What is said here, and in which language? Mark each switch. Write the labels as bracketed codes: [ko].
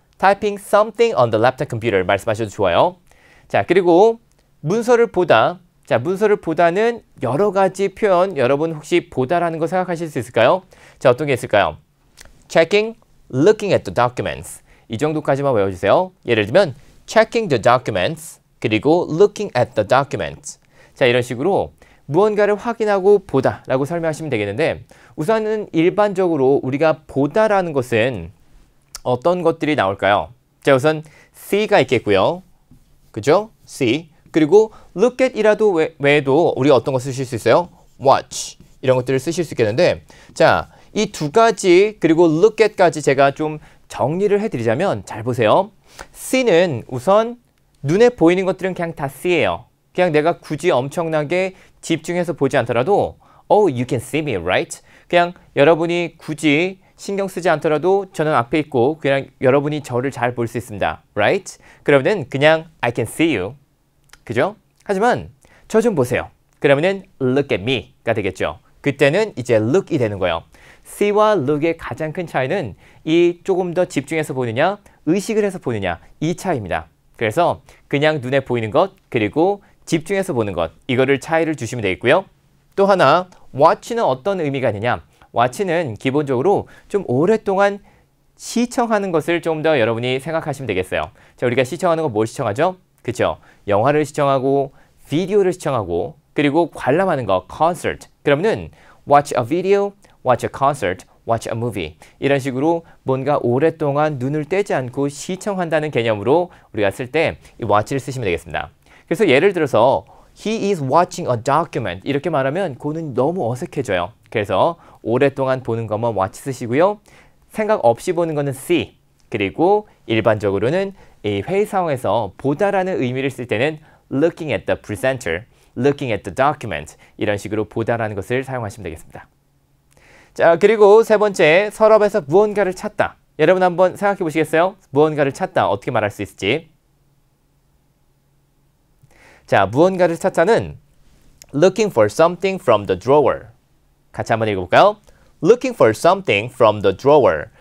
[en] Typing something on the laptop computer [ko] 말씀하셔도 좋아요. 자, 그리고 문서를 보다. 자, 문서를 보다는 여러 가지 표현 여러분 혹시 보다라는 거 생각하실 수 있을까요? 자, 어떤 게 있을까요? [en] Checking, looking at the documents. [ko] 이 정도까지만 외워주세요. 예를 들면 [en] checking the documents [ko] 그리고 [en] looking at the documents. [ko] 자, 이런 식으로 무언가를 확인하고 보다라고 설명하시면 되겠는데 우선은 일반적으로 우리가 보다라는 것은 어떤 것들이 나올까요? 자, 우선 see가 있겠고요. 그죠? see. 그리고 look at이라도 외에도 우리가 어떤 거 쓰실 수 있어요? [en] watch. [ko] 이런 것들을 쓰실 수 있겠는데 자, 이 두 가지 그리고 look at까지 제가 좀 정리를 해드리자면 잘 보세요. see는 우선 눈에 보이는 것들은 그냥 다 see예요. 그냥 내가 굳이 엄청나게 집중해서 보지 않더라도 [en] Oh, you can see me, right? [ko] 그냥 여러분이 굳이 신경 쓰지 않더라도 저는 앞에 있고 그냥 여러분이 저를 잘 볼 수 있습니다. [en] Right? [ko] 그러면은 그냥 [en] I can see you. [ko] 그죠? 하지만 저 좀 보세요. 그러면은 [en] look at me [ko] 가 되겠죠. 그때는 이제 look이 되는 거예요. see와 look의 가장 큰 차이는 이 조금 더 집중해서 보느냐, 의식을 해서 보느냐 이 차이입니다. 그래서 그냥 눈에 보이는 것 그리고 집중해서 보는 것 이거를 차이를 주시면 되겠고요. 또 하나 watch는 어떤 의미가 있느냐. watch는 기본적으로 좀 오랫동안 시청하는 것을 좀 더 여러분이 생각하시면 되겠어요. 자, 우리가 시청하는 거 뭘 시청하죠? 그쵸? 영화를 시청하고 비디오를 시청하고 그리고 관람하는 거 concert. 그러면은 [en] watch a video, watch a concert, watch a movie. [ko] 이런 식으로 뭔가 오랫동안 눈을 떼지 않고 시청한다는 개념으로 우리가 쓸 때 이 watch를 쓰시면 되겠습니다. 그래서 예를 들어서 [en] He is watching a document [ko] 이렇게 말하면 그거는 너무 어색해져요. 그래서 오랫동안 보는 것만 watch 쓰시고요. 생각 없이 보는 거는 see. 그리고 일반적으로는 이 회의 상황에서 보다라는 의미를 쓸 때는 [en] looking at the presenter, looking at the document [ko] 이런 식으로 보다라는 것을 사용하시면 되겠습니다. 자, 그리고 세 번째 서랍에서 무언가를 찾다. 여러분 한번 생각해 보시겠어요? 무언가를 찾다 어떻게 말할 수 있을지. 자, 무언가를 찾다는 [en] looking for something from the drawer. [ko] 같이 한번 읽어볼까요? [en] Looking for something from the drawer.